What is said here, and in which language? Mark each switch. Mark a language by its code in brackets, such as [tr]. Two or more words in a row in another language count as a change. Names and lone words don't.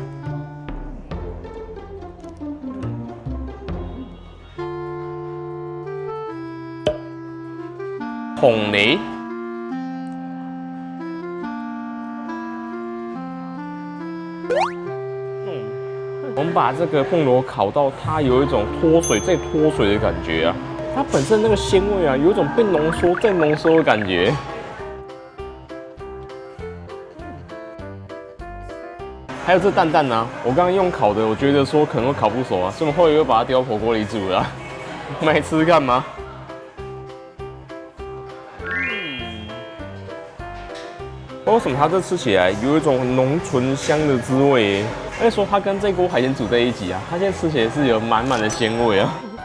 [zh] 紅雷。我們把這個鳳螺烤到它有一種脫水再脫水的感覺啊，它本身那個鮮味啊，有一種被濃縮再濃縮的感覺。還有這蛋蛋啊，我剛剛用烤的，我覺得說可能會烤不熟啊，所以我們後來又把它丟到火鍋裡煮了。我們來吃吃看嗎？不知道為什麼它這吃起來有一種很濃醇香的滋味耶。而且說它跟這鍋海鮮煮在一起啊，它現在吃起來是有滿滿的鮮味啊。